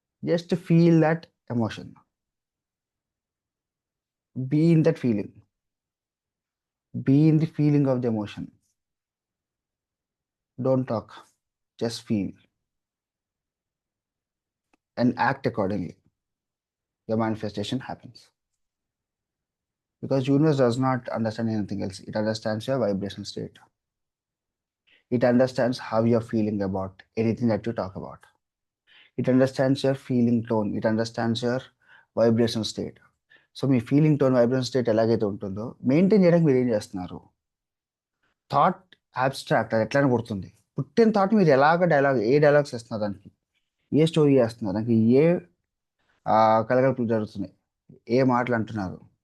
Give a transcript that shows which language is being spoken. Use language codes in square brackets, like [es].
[en] Just feel that emotion, be in that feeling, be in the feeling of the emotion. Don't talk, just feel and act accordingly. Your manifestation happens. Because universe does not understand anything else. It understands your vibration state. It understands how you're feeling about anything that you talk about. It understands your feeling tone. It understands your vibration state. [te] So మీ feeling tone vibration state ఎలాగైతే ఉంటుందో maintain చేయడానికి మీరు ఏం చేస్తున్నారు? Thought abstract, అది ఎట్లయినా పుడుతుంది. పుట్టిన థాట్ మీరు ఏ డైలాగ్స్ వేస్తున్నారు దానికి, ఏ స్టోరీ వేస్తున్నారు దానికి, ఏ కలగలుపులు జరుగుతున్నాయి, ఏ మాటలు అంటున్నారు.